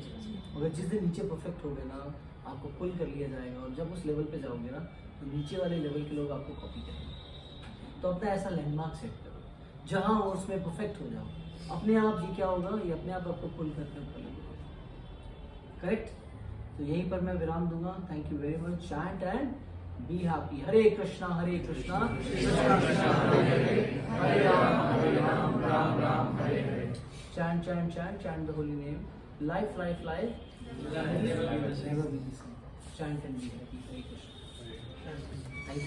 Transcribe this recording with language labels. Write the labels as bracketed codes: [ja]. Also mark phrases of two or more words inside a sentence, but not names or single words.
[hi] मगर जिस दिन नीचे परफेक्ट हो गए ना, आपको पुल कर लिया जाएगा, और जब उस लेवल पे जाओगे ना, तो नीचे वाले लेवल के लोग आपको कॉपी करेंगे। तो अपना ऐसा [en] landmark set [hi] करो जहाँ वो उसमें परफेक्ट हो जाओ। अपने आप ये क्या होगा, ये अपने आप आपको पुल करके ऊपर लगेगा। करेक्ट। तो यहीं पर मैं विराम दूंगा। [en] Thank you very much. Chant and be happy. [sa] हरे कृष्णा कृष्णा कृष्णा हरे हरे, हरे राम राम हरे हरे। [en] Chant the holy name. Life. Never be the same. Chant and be happy. Hare Krishna. Thank you.